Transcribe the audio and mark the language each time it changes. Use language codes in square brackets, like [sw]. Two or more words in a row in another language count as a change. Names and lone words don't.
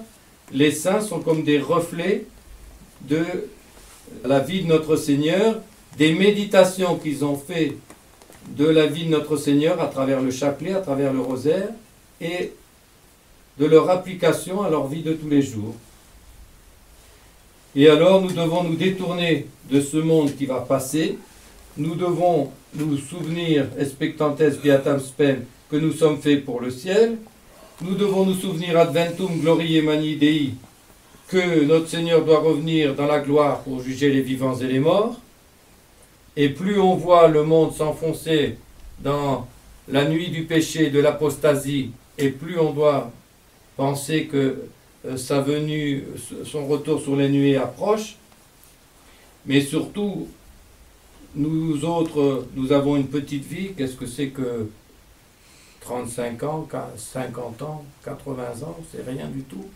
[fr] Les saints sont comme des reflets de la vie de notre Seigneur, des méditations qu'ils ont fait de la vie de notre Seigneur à travers le chapelet, à travers le rosaire, et de leur application à leur vie de tous les jours. Et alors nous devons nous détourner de ce monde qui va passer, nous devons nous souvenir, [la] expectantes beatam spem, [fr] que nous sommes faits pour le ciel, nous devons nous souvenir [la] adventum gloriae magni Dei, [fr] que notre Seigneur doit revenir dans la gloire pour juger les vivants et les morts, et plus on voit le monde s'enfoncer dans la nuit du péché, de l'apostasie, et plus on doit penser que sa venue, son retour sur les nuées approche, mais surtout, nous autres, nous avons une petite vie, qu'est-ce que c'est que 35 ans, 50 ans, 80 ans, c'est rien du tout.